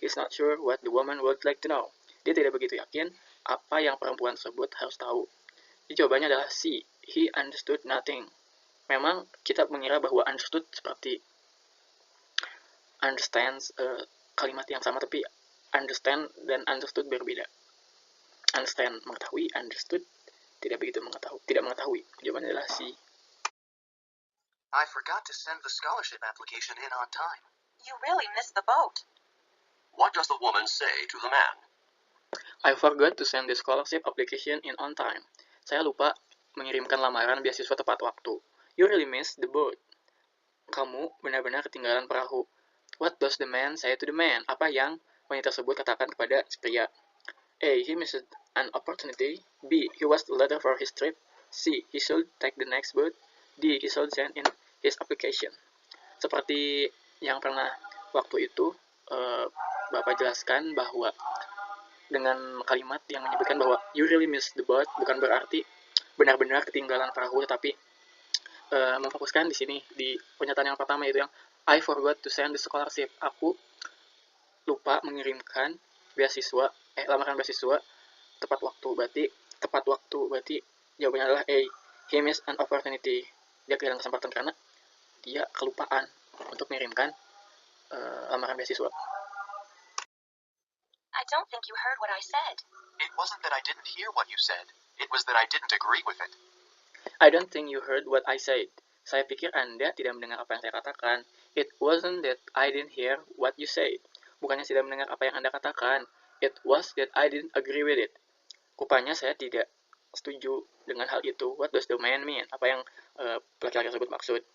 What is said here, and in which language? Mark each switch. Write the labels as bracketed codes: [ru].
[en] He's not sure what the woman would like to know. [id] Dia tidak begitu yakin apa yang perempuan tersebut harus tahu. Jadi jawabannya adalah C. [en] He understood nothing. [id] Memang kita mengira bahwa understood seperti understands kalimat yang sama, tapi understand dan understood berbeda. Understand mengetahui, understood tidak mengetahui. Jawabannya adalah C. [en] I forgot to send the scholarship application in on time. You really missed the boat. What does the woman say to the man? I forgot to send the scholarship application in on time. [id] Saya lupa mengirimkan lamaran beasiswa tepat waktu. [en] You really missed the boat. [id] Kamu benar-benar ketinggalan perahu. [en] What does the man say to the man? [id] Apa yang wanita tersebut katakan kepada si pria? [en] A. He missed an opportunity. B. He was too late for his trip. C. He should take the next boat. D. He should send in his application. [id] Seperti yang pernah waktu itu Bapak jelaskan bahwa dengan kalimat yang menyebutkan bahwa [en] you really missed the boat [id] bukan berarti benar-benar ketinggalan perahu, tetapi memfokuskan di sini di pernyataan yang pertama, yaitu yang [en] I forgot to send the scholarship. [id] Aku lupa mengirimkan lamaran beasiswa tepat waktu. Berarti jawabannya adalah A. He missed an opportunity. Dia kehilangan kesempatan karena dia kelupaan untuk mengirimkan lamaran beasiswa. [en] I don't think you heard what I said. It wasn't that I didn't hear what you said. It was that I didn't agree with it. I don't think you heard what I said. [id] Saya pikir Anda tidak mendengar apa yang saya katakan. [en] It wasn't that I didn't hear what you said. [id] Bukannya tidak mendengar apa yang Anda katakan. [en] It was that I didn't agree with it. [id] Rupanya saya tidak setuju dengan hal itu. [en] What does the man mean? [id] Apa yang laki-laki tersebut maksud?